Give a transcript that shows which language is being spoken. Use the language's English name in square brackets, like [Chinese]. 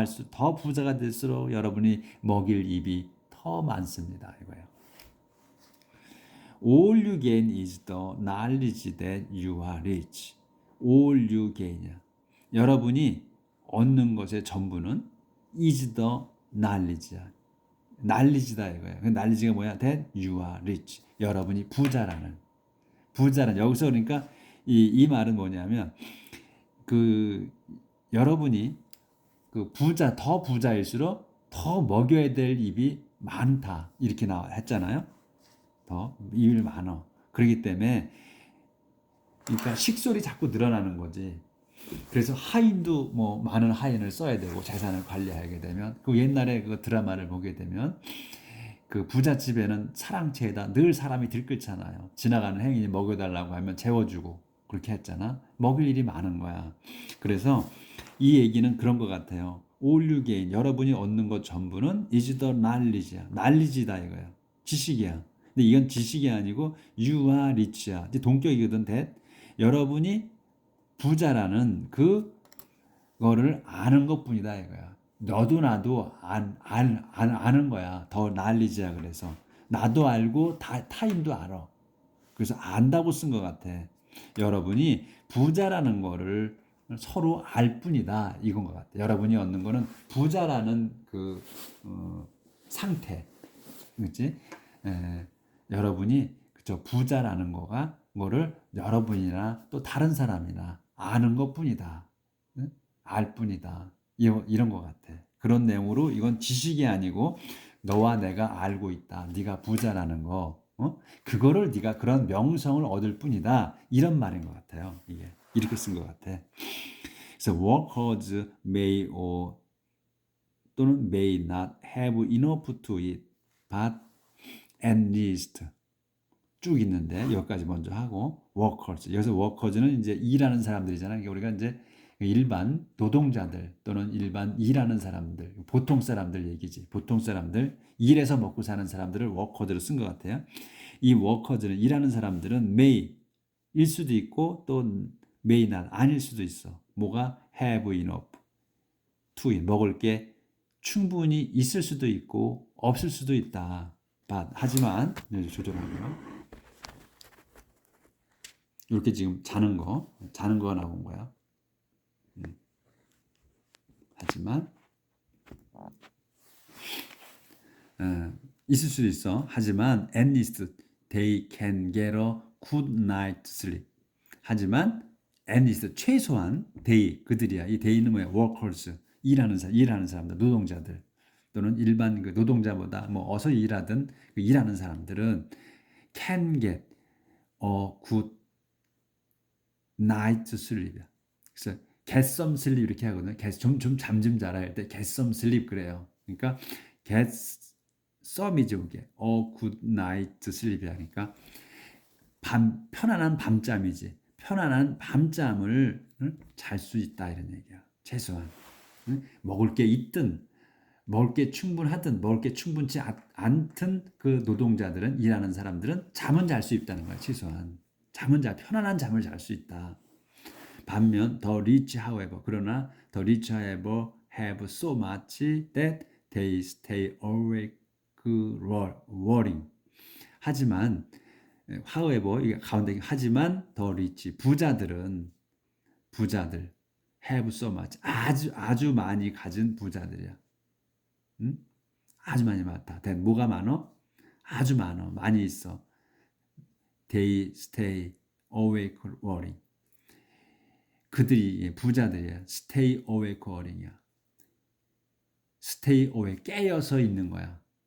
[Korean] 더 부자가 될수록 여러분이 먹일 입이 더 많습니다. 이거야. [English] All you gain is the knowledge that you are rich. All you gain이야. [Korean] 여러분이 얻는 것의 전부는 [English] is the knowledge [Korean] 야. knowledge다 이거야. 그 knowledge가 뭐야? [English] That you are rich. [Korean] 여러분이 부자라는 여기서 그러니까 이 말은 뭐냐면 그 여러분이 그 더 부자일수록 더 먹여야 될 입이 많다 이렇게 했잖아요. 더 입이 많어. 그렇기 때문에 그러니까 식솔이 자꾸 늘어나는 거지. 그래서 하인도 뭐 많은 하인을 써야 되고 재산을 관리하게 되면 그 옛날에 그 드라마를 보게 되면 그 부잣집에는 사랑채에다 늘 사람이 들끓잖아요. 지나가는 행인이 먹여달라고 하면 재워주고 그렇게 했잖아. 먹일 일이 많은 거야. 그래서 이 얘기는 그런 것 같아요. [English] All you gain, [Korean] 여러분이 얻는 것 전부는 [English] is the knowledge [Korean] 야. knowledge다 이거야. 지식이야. 근데 이건 지식이 아니고 [English] you are rich [Korean] 야. 이제 동격이거든. 여러분이 부자라는 그거를 아는 것뿐이다 이거야. 너도 나도 아는 거야. 더 knowledge야. 그래서 나도 알고 타인도 알아. 그래서 안다고 쓴 것 같아. 여러분이 부자라는 거를 서로 알 뿐이다 이건 것 같아. 여러분이 얻는 거는 부자라는 그 상태, 그렇지? 여러분이 그죠 부자라는 거를 여러분이나 또 다른 사람이나 아는 것뿐이다, 알 뿐이다 이런 것 같아. 그런 내용으로 이건 지식이 아니고 너와 내가 알고 있다. 네가 부자라는 거, 그거를 네가 그런 명성을 얻을 뿐이다. 이런 말인 것 같아요. 이게 이렇게 쓴 것 같아. [English] 그래서 workers may or [Korean] 또는 [English] may not have enough to eat, but at least [Korean] 쭉 있는데 여기까지 먼저 하고 [English] workers. [Korean] 여기서 workers는 이제 일하는 사람들이잖아요. 그러니까 우리가 이제 일반 노동자들 또는 일반 일하는 사람들, 보통 사람들 얘기지. 보통 사람들, 일해서 먹고 사는 사람들을 워커즈로 쓴 것 같아요. 이 워커즈는 일하는 사람들은 may 일 수도 있고 또 may not 아닐 수도 있어. 뭐가 [English] have enough to eat, [Korean] 먹을 게 충분히 있을 수도 있고 없을 수도 있다. 하지만 조절하고요. 이렇게 지금 자는 거가 나온 거야. 하지만 있을 수도 있어. 하지만 [English] at least they can get a good night's sleep. [Korean] 하지만 [English] at least [Korean] 최소한 그들이야. 이 they는 뭐야? workers 일하는 사람들, 노동자들 또는 일반 그 노동자보다 뭐 어서 일하든 그 일하는 사람들은 [English] can get a good night's sleep [Korean] 이야. 그래서 [English] get some sleep [Korean] 이렇게 하거든요. 좀 잠 좀 자라 할 때 get some sleep 그래요. 그러니까 get some이죠 그게. [English] a good night's sleep [Korean] 이니까 편안한 밤잠이지. 편안한 밤잠을 잘 수 있다 이런 얘기야. 최소한 먹을 게 있든 먹을 게 충분하든 먹을 게 충분치 않든 그 노동자들은 일하는 사람들은 잠은 잘 수 있다는 거야. 최소한 편안한 잠을 잘 수 있다. 반면 [English] the rich however [Korean] 그러나 [English] the rich however have so much that they stay awake worrying. [Korean] 하지만 however 이게 가운데 하지만 the rich 부자들 [English] have so much [Korean] 아주 많이 가진 부자들이야. 아주 많이 많다. 뭐가 많어? 아주 많어. 많이 있어. [English] They stay awake worrying. [Korean] 그들이 부자들이야. [English] Stay awake worrying이야. Stay awake [Korean] 깨어서 있는 거야.